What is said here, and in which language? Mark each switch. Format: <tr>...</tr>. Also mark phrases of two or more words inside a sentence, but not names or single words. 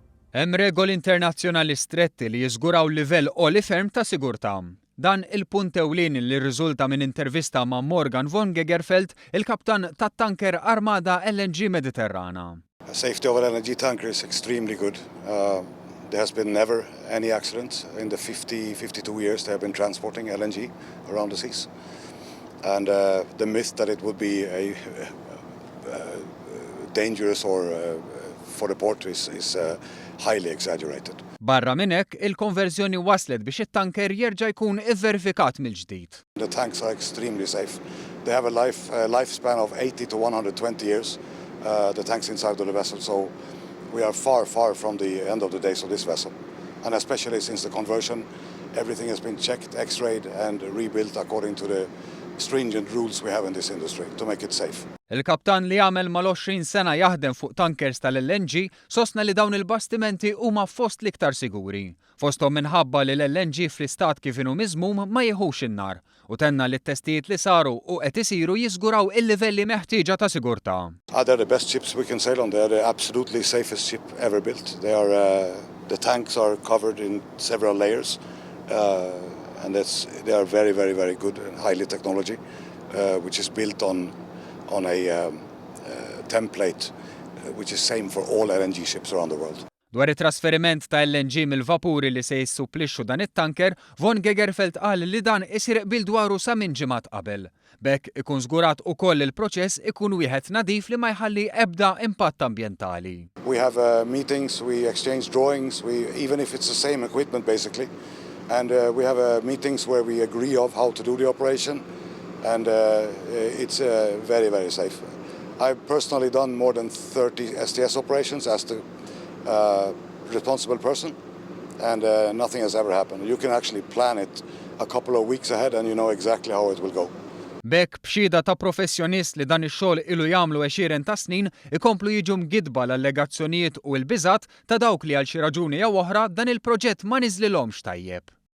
<mt>Hemm regoli internazzjonali stretti li jiżguraw livell għoli ferm ta' sigurtà. Dan il-punt ewlieni li rriżulta minn intervista ma' Morgan von Gegerfeld, il-kaptan tat-tanker armada LNG Mediterrana.</mt> <en>Safety of an LNG tanker is extremely good. There has been never any accident in the 52 years they have been transporting LNG around the seas. And the myth that it would be dangerous or for the port is highly exaggerated.</en> <mt>Barra minn hekk, il-konverżjoni waslet biex it-tanker jerġa' jkun ivverifikat mill-ġdid.</mt> <en>The tanks are extremely safe. They have a lifespan of 80 to 120 years, the tanks inside of the vessel, so we are far from the end of the days of this vessel. And especially since the conversion, everything has been checked, x-rayed and rebuilt according to the stringent rules we have in this industry to make it safe.</en> <mt>Il-kaptan li għamel mal-20 sena jaħdem fuq tankers tal-LNG sostna li dawn il-bastimenti huma fost l-iktar siguri. Fosthom minħabba li l-LNG fl-istat kif inhu miżmum ma jieħux in-nar u tenna li t-testijiet li saru u qed isiru jiżguraw il-livelli meħtieġa ta' sigurtà.</mt> <en>They're the best ships we can sail on. They are the absolutely safest ship ever built. The tanks are covered in several layers. And they are very good and highly technology, which is built on a template which is same for all LNG ships around the world.</en> <mt>Dwar it-trasferiment ta' LNG mill-vapuri li se jissupplixxu dan it-tanker, von Gegerfeld qal li dan isir qbil dwaru sa minn ġimgħat qabel. B'hekk ikun żgurat ukoll il-proċess ikun wieħed nadif li ma jħalli ebda impatt ambjentali.</mt> <en>We have meetings, we exchange drawings, even if it's the same equipment basically. And we have meetings where we agree of how to do the operation, and it's very safe. I've personally done more than 30 STS operations as the responsible person, and nothing has ever happened. You can actually plan it a couple of weeks ahead and you know exactly how it will go.</en> <mt>B'hekk b'xhieda ta' professjonist li dan ix-xogħol ilu jagħmlu 20 ta' snin ikomplu jiġu mgidba l-allegazzjonijiet u l-biżgħat ta' dawk li għal xi raġuni jew oħra dan il-proġett ma niżlilhomx tajjeb.</mt>